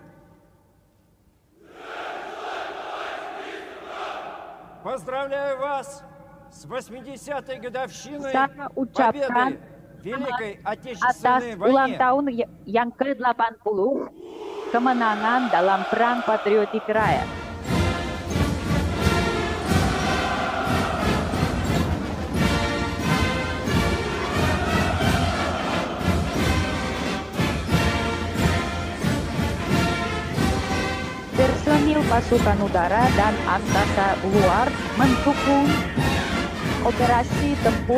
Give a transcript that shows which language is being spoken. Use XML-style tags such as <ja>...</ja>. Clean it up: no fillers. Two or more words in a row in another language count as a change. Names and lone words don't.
<ru>Поздравляю вас с 80-й годовщиной победы в Великой Отечественной</ru> <id>atas ulang</id> <ru>войне.</ru> <id>tahun yang ke-80 kemenangan dalam Perang Patriotik Raya. Personil pasukan udara dan angkasa luar mendukung operasi tempur</id>